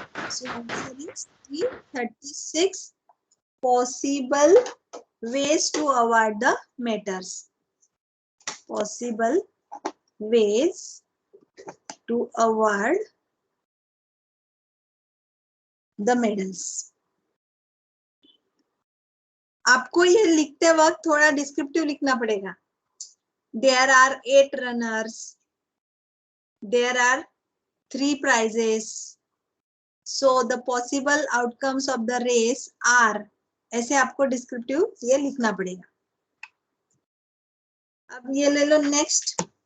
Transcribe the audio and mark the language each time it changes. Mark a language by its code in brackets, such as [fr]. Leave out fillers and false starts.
[en] So answer is 336 possible ways to award the medals. Possible ways to award the medals. [hi] आपको ये लिखते वक्त थोड़ा डिस्क्रिप्टिव लिखना पड़ेगा, [en] there are 8 runners, there are 3 prizes, so the possible outcomes of the race are, [hi] ऐसे आपको descriptive ये लिखना पड़ेगा. अब ये ले लो नेक्स्ट.